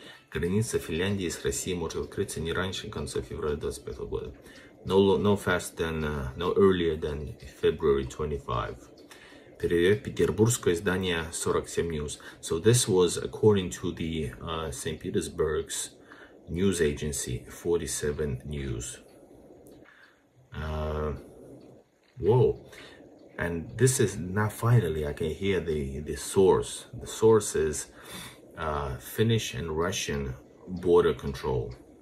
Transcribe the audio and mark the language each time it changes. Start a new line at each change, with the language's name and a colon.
Russian: Граница Финляндии с Россией может открыться не раньше конца февраля 2025 года.
English: no faster than no earlier than February 25.
Russian: Передает петербургское издание 47 News.
English: So this was according to the St. Petersburg's news agency 47 News. Whoa. And this is now finally I can hear the source. The source is Finnish and Russian border control.